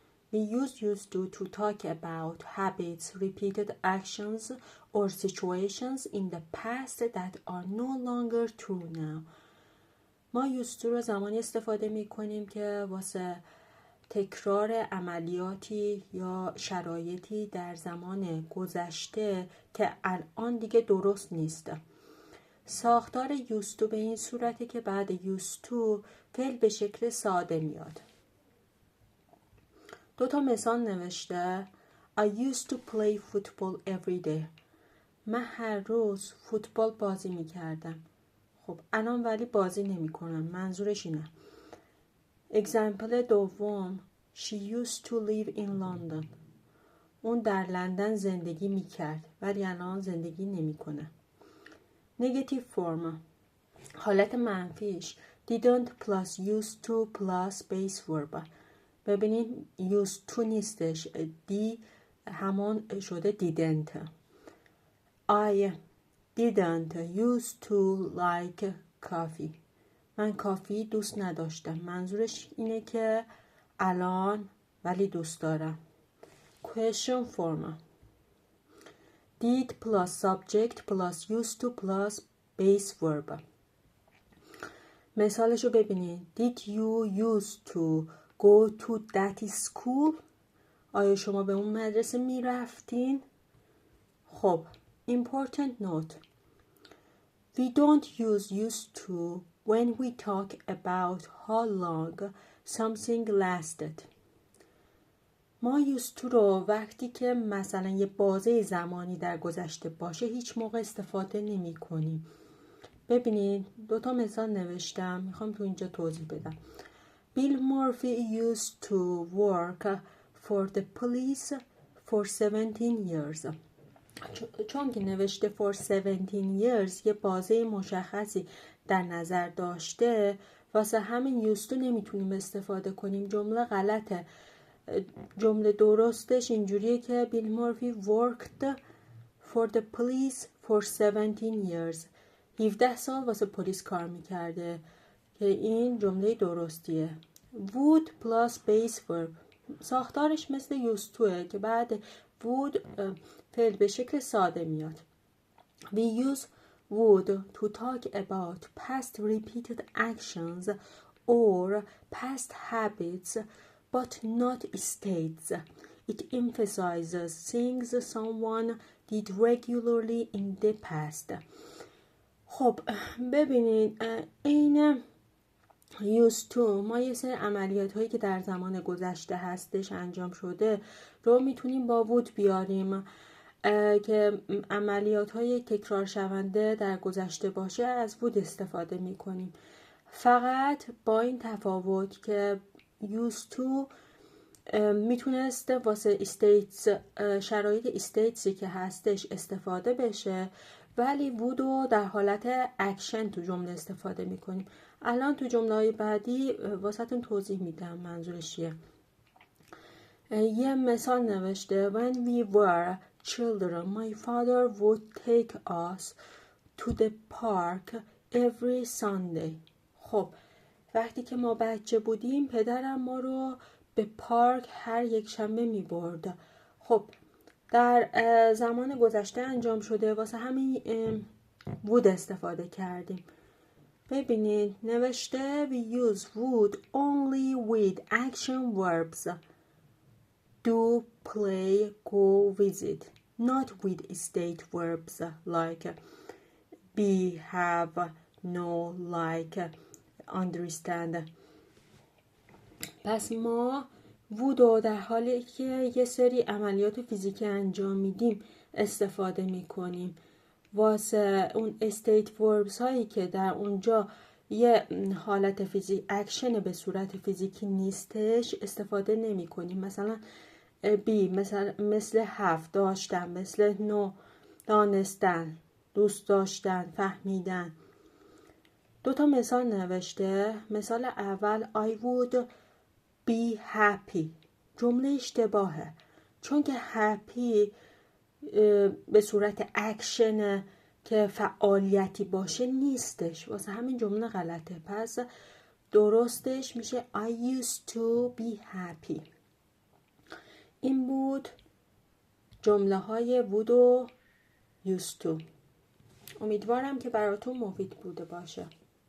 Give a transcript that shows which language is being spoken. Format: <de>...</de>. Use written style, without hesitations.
<en>We use used to talk about habits, repeated actions, or situations in the past that are no longer true now.</en> <fa>ما used to رو زمانی استفاده می کنیم که واسه تکرار عملیاتی یا شرایطی در زمان گذشته که الان دیگه درست نیست. ساختار used to به این صورته که بعد used to فعل به شکل ساده میاد. 2 مثال نوشته</fa> <en>I used to play football every day.</en> <fa>من هر روز فوتبال بازی میکردم. خب الان ولی بازی نمی کنم. منظورش اینه. اگزمپل دوم</fa> <en>She used to live in London.</en> <fa>اون در لندن زندگی میکرد ولی الان زندگی نمی کنه. نگتیو فرم حالت منفیش</fa> <en>didn't plus used to plus base verb.</en> <fa>ببینید used to نیستش. دی همون شده didn't.</fa> <en>I didn't used to like coffee.</en> <fa>من کافی دوست نداشتم. منظورش اینه که الان ولی دوست دارم.</fa> <en>Question form did plus subject plus used to plus base verb.</en> <fa>مثالشو ببینید.</fa> <en>Did you used to go to that school?</en> <fa>آیا شما به اون مدرسه می رفتین؟ خب</fa> <en>important note we don't use used to when we talk about how long something lasted.</en> <fa>ما used to رو وقتی که مثلا یه بازه زمانی در گذشته باشه هیچ موقع استفاده نمی کنیم. ببینید 2 مثال نوشتم. میخوام تو اینجا توضیح بدم.</fa> <en>Bill Murphy used to work for the police for 17 years.</en> <fa>چون که نوشته</fa> <en>for 17 years</en> <fa>یه بازه مشخصی در نظر داشته واسه همین used to نمیتونیم استفاده کنیم. جمله غلطه. جمله درستش اینجوریه که</fa> <en>Bill Murphy worked for the police for 17 years.</en> <fa>17 سال واسه پلیس کار میکرده که این جمله درستیه.</fa> <en>would plus base verb</en> <fa>ساختارش مثل used toه که بعد would فعل به شکل ساده میاد.</fa> <en>We use would to talk about past repeated actions or past habits but not states. It emphasizes things someone did regularly in the past.</en> <fa>خب ببینید این used to ما یه سری عملیات هایی که در زمان گذشته هستش انجام شده رو میتونیم با would بیاریم که عملیات های تکرار شونده در گذشته باشه از would استفاده میکنیم. فقط با این تفاوت که used to میتونست واسه states شرایط statesی که هستش استفاده بشه ولی would رو در حالت اکشن تو جمله استفاده میکنیم. الان تو جمله بعدی واسهتون توضیح میدم منظورش چیه. یه مثال نوشته</fa> <en>When we were children my father would take us to the park every Sunday.</en> <fa>خب وقتی که ما بچه بودیم پدرم ما رو به پارک هر یک شنبه می برد. خب در زمان گذشته انجام شده واسه همین would استفاده کردیم. ببینید نوشته</fa> <en>we use would only with action verbs do, play, go, visit, not with state verbs like be, have, know, like, understand.</en> <fa>پس ما would در حالی که یه سری عملیات فیزیکی انجام میدیم استفاده میکنیم. واسه اون استیت وربز هایی که در اونجا یه حالت فیزیک اکشن به صورت فیزیکی نیستش استفاده نمی کنیم. مثلا بی مثل have داشتن، مثل know دانستن، دوست داشتن، فهمیدن. 2 مثال نوشته. مثال اول</fa> <en>I would be happy.</en> <fa>جمله اشتباهه چون که happy به صورت اکشن که فعالیتی باشه نیستش واسه همین جمله غلطه. پس درستش میشه</fa> <en>I used to be happy.</en> <fa>این بود جمله های would و used to. امیدوارم که براتون مفید بوده باشه.</fa>